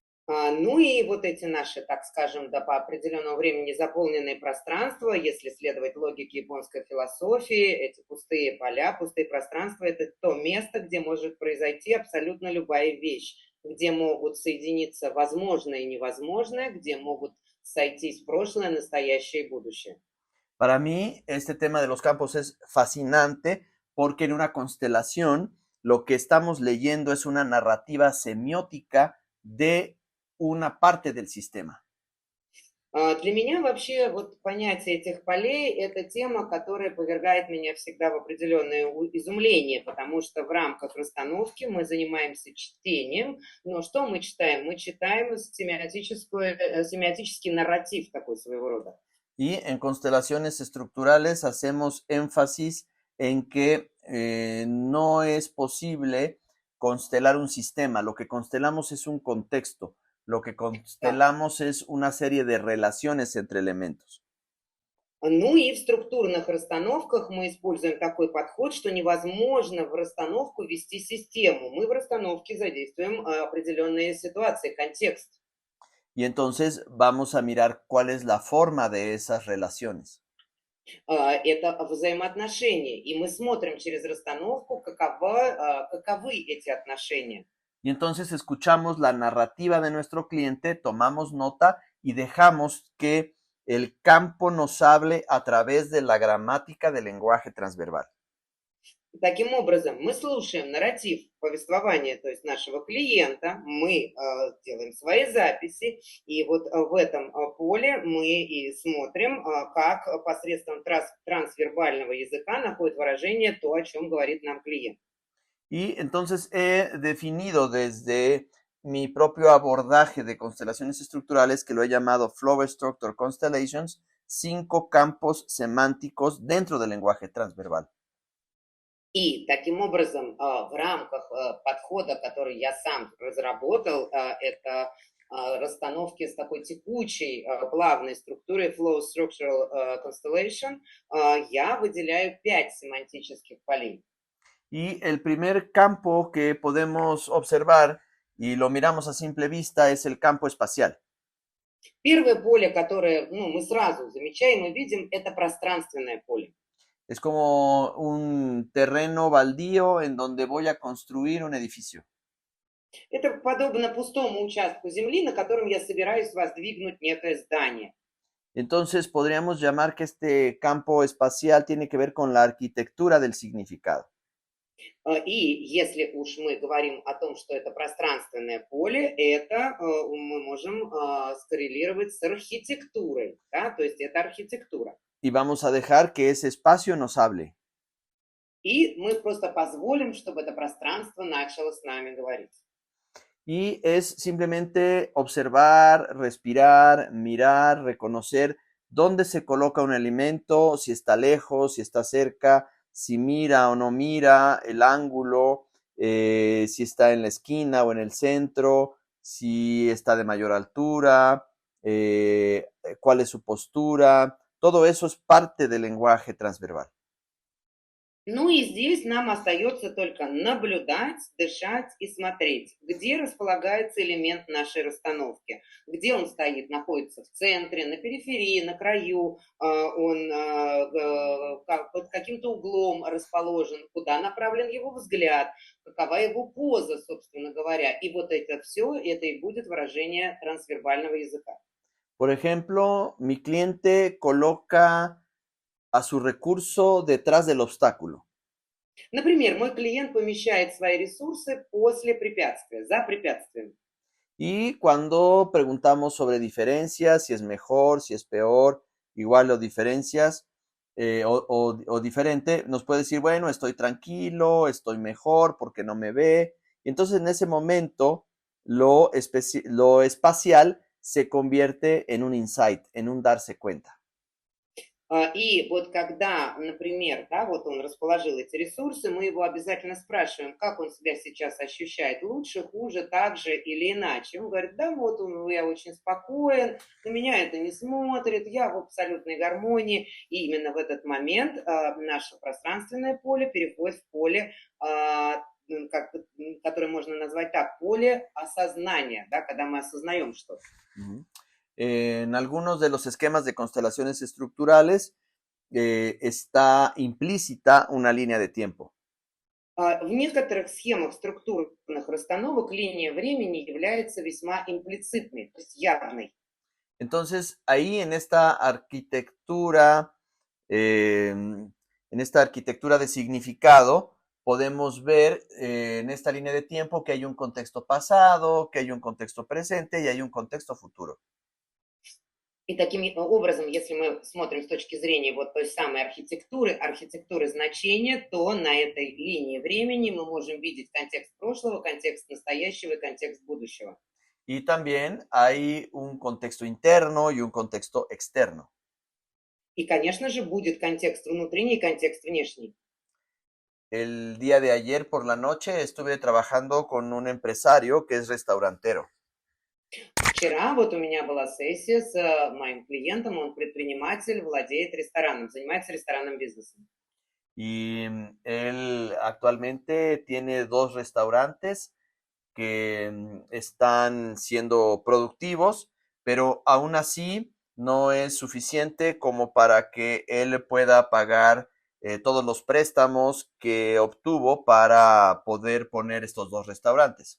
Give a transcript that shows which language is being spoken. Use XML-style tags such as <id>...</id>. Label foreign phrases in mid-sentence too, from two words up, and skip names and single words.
<ru>Ну и вот эти наши, так скажем, до по определенному времени заполненные пространства, если следовать логике японской философии, эти пустые поля, пустые пространства — это то место, где может произойти абсолютно любая вещь, где могут соединиться возможное и невозможное, где могут сойтись прошлое, настоящее и будущее.</ru> <es>Para mí, este tema de los campos es fascinante porque en una constelación lo que estamos leyendo es una narrativa semiótica de una parte del sistema.</es> <ru>Для меня вообще вот понятие этих полей — это тема, которая повергает меня всегда в определенное изумление, потому что в рамках расстановки мы занимаемся чтением, но что мы читаем? Мы читаем семиотический нарратив такой своего рода.</ru> <es>Y en constelaciones estructurales hacemos énfasis en que no es posible constelar un sistema. Lo que constelamos es un contexto. Lo que constelamos es una serie de relaciones entre elementos.</es> <ru>Ну и в структурных расстановках мы используем такой подход, что невозможно в расстановку ввести систему. Мы в расстановке задействуем определенные ситуации, контекст.</ru> <es>Y entonces vamos a mirar cuál es la forma de esas relaciones.</es> <ru>Это взаимоотношения, и мы смотрим через расстановку, каковы эти отношения.</ru> <es>Y entonces escuchamos la narrativa de nuestro cliente, tomamos nota y dejamos que el campo nos hable a través de la gramática del lenguaje transverbal.</es> <ru>Таким образом, мы слушаем нарратив повествования, то есть нашего клиента, мы делаем свои записи, и вот в этом поле мы и смотрим, как посредством трансвербального языка находит выражение то, о чем говорит нам клиент.</ru> <es>Y entonces he definido desde mi propio abordaje de constelaciones estructurales, que lo he llamado Flow Structure Constellations, 5 campos semánticos dentro del lenguaje transverbal.</es> <ru>И таким образом, в рамках подхода, который я сам разработал, это расстановки с такой текучей, плавной структурой Flow Structural Constellation, я выделяю 5 семантических полей.</ru> <es>Y el primer campo que podemos observar, y lo miramos a simple vista, es el campo espacial.</es> <ru>Первое поле, которое мы сразу замечаем и видим, это пространственное поле.</ru> <es>Es como un terreno baldío en donde voy a construir un edificio.</es> <ru>Это подобно пустому участку земли, на котором я собираюсь воздвигнуть некое здание.</ru> <es>Entonces podríamos llamar que este campo espacial tiene que ver con la arquitectura del significado.</es> <ru>И если уж мы говорим о том, что это пространственное поле, это мы можем скоррелировать с архитектурой, да? То есть это архитектура.</ru> <es>Y vamos a dejar que ese espacio nos hable.</es> <ru>И мы просто позволим, чтобы это пространство начало с нами говорить.</ru> <es>Y es simplemente observar, respirar, mirar, reconocer dónde se coloca un elemento, si está lejos, si está cerca, si mira o no mira, el ángulo, si está en la esquina o en el centro, si está de mayor altura, cuál es su postura. Todo eso es parte del lenguaje transverbal.</es> <ru>Ну и здесь нам остается только наблюдать, дышать и смотреть, где располагается элемент нашей расстановки, где он стоит, находится в центре, на периферии, на краю, он под каким-то углом расположен, куда направлен его взгляд, какова его поза, собственно говоря. И вот это все, это и будет выражение трансвербального языка.</ru> <es>Por ejemplo, mi cliente coloca a su recurso detrás del obstáculo.</es> <ru>Например, мой клиент помещает свои ресурсы после препятствия, за препятствием.</ru> <es>Y cuando preguntamos sobre diferencias, si es mejor, si es peor, igual o diferencias o diferente, nos puede decir, bueno, estoy tranquilo, estoy mejor porque no me ve. Y entonces en ese momento lo espacial se convierte en un insight, en un darse cuenta.</es> <ru>И вот когда, например, да, вот он расположил эти ресурсы, мы его обязательно спрашиваем, как он себя сейчас ощущает, лучше, хуже, так же или иначе. Он говорит, да, вот я очень спокоен, на меня это не смотрит, я в абсолютной гармонии. И именно в этот момент наше пространственное поле переходит в поле которое можно назвать так, поле осознания, да, когда мы осознаем что-то. Ujú.</ru> <es>En algunos de los esquemas de constelaciones estructurales está implícita una línea de tiempo.</es> <ru>В некоторых схемах структурных расстановок линия времени является весьма имплицитной, то есть явной.</ru> <es>Entonces, ahí en esta arquitectura de significado, podemos ver en esta línea de tiempo que hay un contexto pasado, que hay un contexto presente y hay un contexto futuro.</es> <ru>И таким образом, если мы смотрим с точки зрения вот той самой архитектуры значения, то на этой линии времени мы можем видеть контекст прошлого, контекст настоящего и контекст будущего.</ru> <es>Y también hay un contexto interno y un contexto externo.</es> <ru>И, конечно же, будет контекст внутренний и контекст внешний.</ru> <es>El día de ayer por la noche estuve trabajando con un empresario que es restaurantero.</es> <ru>Вчера вот у меня была сессия с моим клиентом, он предприниматель, владеет рестораном, занимается ресторанным бизнесом.</ru> <es>Y él actualmente tiene 2 restaurantes que están siendo productivos, pero aún así no es suficiente como para que él pueda pagar todos los préstamos que obtuvo para poder poner estos 2 restaurantes.</es>